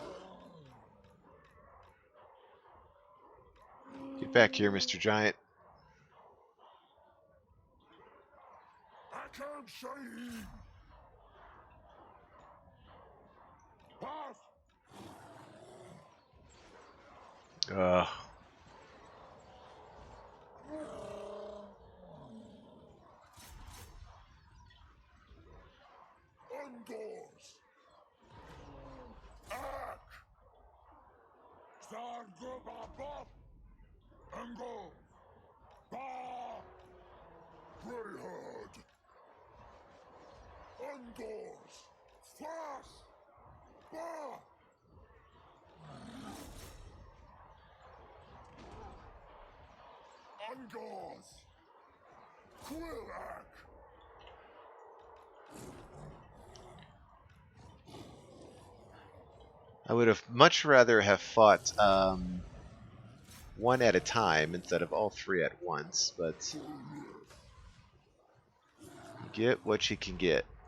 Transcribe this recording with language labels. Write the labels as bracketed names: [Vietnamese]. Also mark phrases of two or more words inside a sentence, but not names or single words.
[English] Get back here, Mr. Giant. Akam Shaheen! Pass! Ugh. Angors! Ak! Star Gubabop! Ango! Bah! Greyhound! Angors! Fast! Bah! Angors! Quillak! I would have much rather have fought one at a time instead of all three at once, but you get what you can get.